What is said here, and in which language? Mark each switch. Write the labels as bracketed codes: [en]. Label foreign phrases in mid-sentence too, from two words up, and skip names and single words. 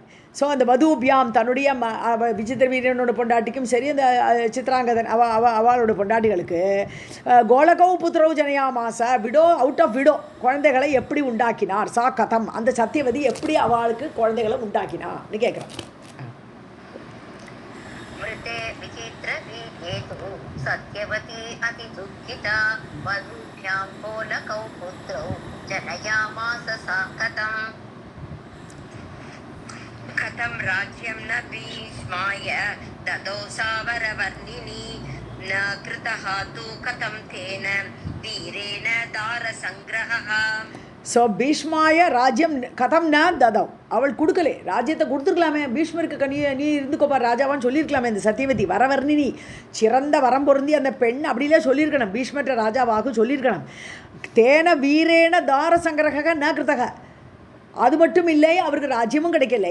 [ta] ஸோ அந்த வதூபியாம் தன்னுடைய விசித்திர வீரனோட பொண்டாட்டிக்கும் சரி அந்த சித்ராங்கதன் அவளோட பொண்டாட்டிகளுக்கு [sa] गोलकौ पुत्रौ जनयामास [en] widow out of widow [ta] குழந்தைகளை எப்படி உண்டாக்கினார் [sa] सा कथम्, [ta] அந்த சத்தியவதி எப்படி அவளுக்கு குழந்தைகளை உண்டாக்கினான்னு கேட்குறான். [sa] सत्यवती अति दुःखिता वधूभ्यां गोलकौ पुत्रौ जनयामास सा कथं राज्यं न भीष्माय ददौ सावरवर्णिनी न कृतः तु कथं तेन वीरेण दारसंग्रहः. ஸோ भीष्माय राज्यं कथं न ददौ, [ta] அவள் கொடுக்கலே. ராஜ்யத்தை கொடுத்துருக்கலாமே, பீஷ்மருக்கு நீ இருந்துக்கோப்பா ராஜாவான்னு சொல்லியிருக்கலாமே. இந்த சத்தியவதி வரவர்ணினி சிறந்த வரம் பொருந்தி அந்த பெண் அப்படிலாம் சொல்லியிருக்கணும், பீஷ்மற்ற ராஜாவாக சொல்லியிருக்கணும். [sa] तेन वीरेण दार सङ्ग्रहः न कृतः, [ta] அது மட்டும் இல்லை அவருக்கு ராஜ்யமும் கிடைக்கலை.